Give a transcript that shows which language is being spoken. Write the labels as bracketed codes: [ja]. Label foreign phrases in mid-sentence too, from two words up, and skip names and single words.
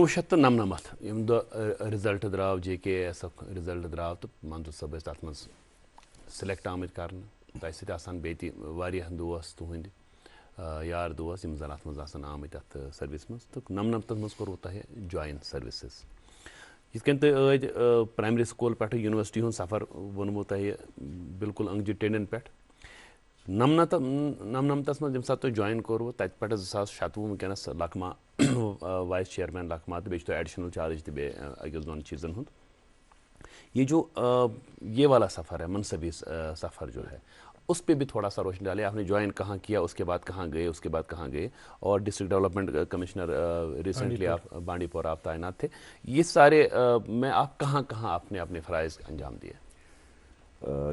[ks] 1999 ییٚمہِ دۄہ رِزلٹ درٛاو JKASُک رِزلٹ درٛاو تہٕ منظوٗر صٲب ٲسۍ تتھ منٛز سِلیکٹ آمٕتۍ کرنہٕ تۄہہِ سۭتۍ آسان بیٚیہِ تہِ واریاہ دوس تُہٕنٛدۍ یار دوس یِم زن اتھ منٛز آسان آمٕتۍ اتھ سٔروِس منٛز تہٕ 99 منٛز کوٚروٕ تۄہہِ جوین سٔروِسز یِتھ کٔنۍ تُہۍ ٲدۍ پرایمری سکوٗل پٮ۪ٹھٕ یونیورسٹی ہُنٛد سفر ووٚنمو تۄہہِ بالکل أنٛگجہِ ٹیٚنٛڈٮ۪ن پٮ۪ٹھ 99 منٛز ییٚمہِ ساتہٕ تۄہہِ جوین کوٚروٕ تتہِ پٮ۪ٹھٕ 2027 وٕنکیٚنس لکما وائس چیئرمین لکما تہٕ بیٚیہِ چھُ تۄہہِ ایڈیشنل چارج تہِ بیٚیہِ أکِس دۄن چیٖزن ہُنٛد [ur] یہ جو یہ والا سفر ہے منصبی سفر جو ہے اس پہ بھی تھوڑا سا روشنی ڈالے آپ نے جوائن کہاں کیا اس کے بعد کہاں گئے اس کے بعد کہاں گئے اور ڈسٹرکٹ ڈیولپمنٹ کمشنر ریسنٹلی آپ بانڈی پورہ آپ تعینات تھے یہ سارے میں آپ کہاں کہاں اپنے فرائض انجام دیے